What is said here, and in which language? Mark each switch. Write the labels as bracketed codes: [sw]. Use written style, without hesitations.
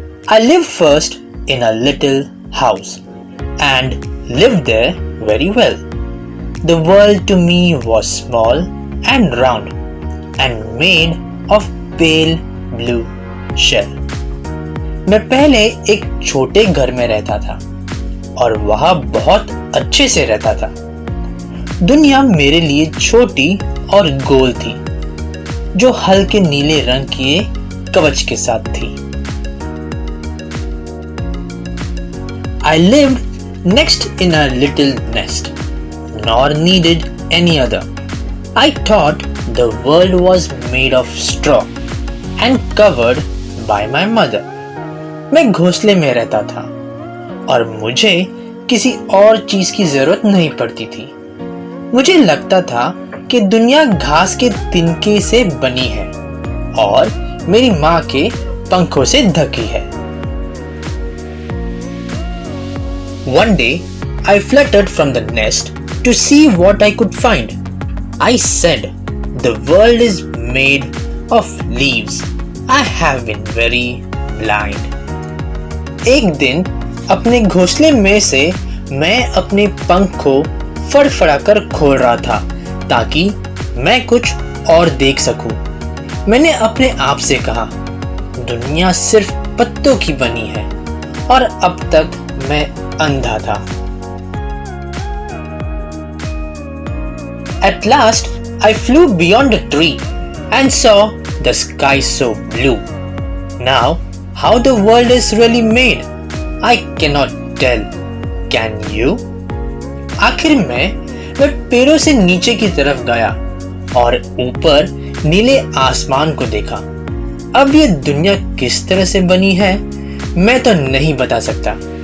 [en] I lived first in a little house and lived there very well. The world to me was small and round and made of pale blue shell. [hi] मैं पहले एक छोटे घर में रहता था और वहाँ बहुत अच्छे से रहता था। दुनिया मेरे लिए छोटी और गोल थी जो हल्के नीले रंग के कवच के साथ थी। [en] I lived next in a little nest, nor needed any other. I thought the world was made of straw and covered by my mother. [hi] मैं घोंसले में रहता था और मुझे किसी और चीज की जरूरत नहीं पड़ती थी। मुझे लगता था कि दुनिया घास के तिनके से बनी है और मेरी माँ के पंखों से ढकी है। [en] One day, I fluttered from the nest to see what I could find. I said, "The world is made of leaves. I have been very blind." [hi] एक दिन अपने घोंसले में से मैं अपने पंख को फड़फड़ाकर खोल रहा था ताकि मैं कुछ और देख सकूं। मैंने अपने आप से कहा, दुनिया सिर्फ पत्तों की बनी है और अब तक मैं अंधा था। [en] At last, I flew beyond the tree and saw the sky so blue. Now, how the world is really made, I cannot tell. Can you? [hi] आखिर मैं पेड़ों से नीचे की तरफ गया और ऊपर नीले आसमान को देखा। अब ये दुनिया किस तरह से बनी है मैं तो नहीं बता सकता।